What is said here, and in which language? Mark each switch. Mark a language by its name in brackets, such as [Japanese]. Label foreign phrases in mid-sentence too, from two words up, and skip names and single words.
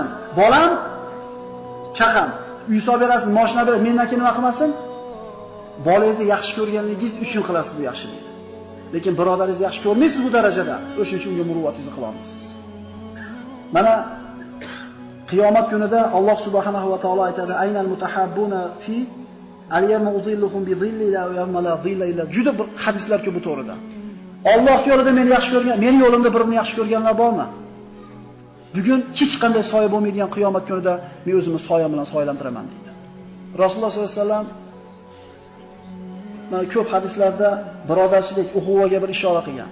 [Uzbek] Bolam chaqam, uy solib berasiz, mashina berasiz, mendan keyin nima qilmasin? Bolangizni yaxshi ko'rganligingiz uchun qilasiz bu yaxshilikni. Lekin birodaringizni yaxshi ko'rmaysiz bu darajada, o'sha uchun unga muruvvatingizni qila olmaysiz. Mana qiyomat kunida Alloh [Arabic] سبحانه وتعالى [Uzbek] aytadi: [Arabic] "أين المتحابون في اليوم أظلهم بظلي و يوم لا ظل إلا." [Uzbek] Juda bir hadislar ko'p bu to'g'rida. Alloh yo'lida meni yaxshi ko'rgan, meni yo'limda birini yaxshi ko'rganlar bormi? Bugun hech qanday soya bo'lmaydigan qiyomat kunida men o'zimni soyam bilan soyalantiraman deydi. Rasululloh [Arabic] صلى الله عليه وسلم [Uzbek] mana ko'p hadislarda birodarchilik, uhuvaga bir ishora qilgan.